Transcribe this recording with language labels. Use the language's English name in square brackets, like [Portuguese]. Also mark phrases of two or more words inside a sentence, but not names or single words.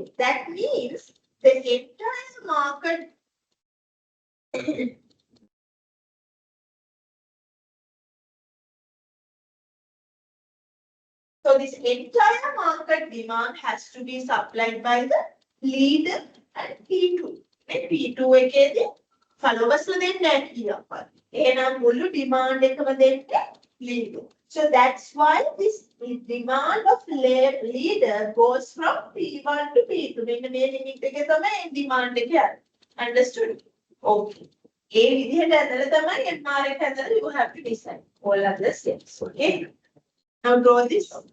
[English] That means the entire market so this entire market demand has to be supplied by the leader and P2. [Sinhala] And P2 එකේදී followers දෙන්න කියනවා. එහෙනම් මුළු demand එකම දෙන්න leader. [English] So that's why this demand of leader goes from P1 to P2. [Sinhala] මෙන්න මේ limit එකේ තමයි demand එක යන්නේ. [English] Understood? Okay. [Sinhala] A විදිහට ඇදලා තමයි MR එක ඇදලා [English] you have to decide all other steps. Okay. Now draw this.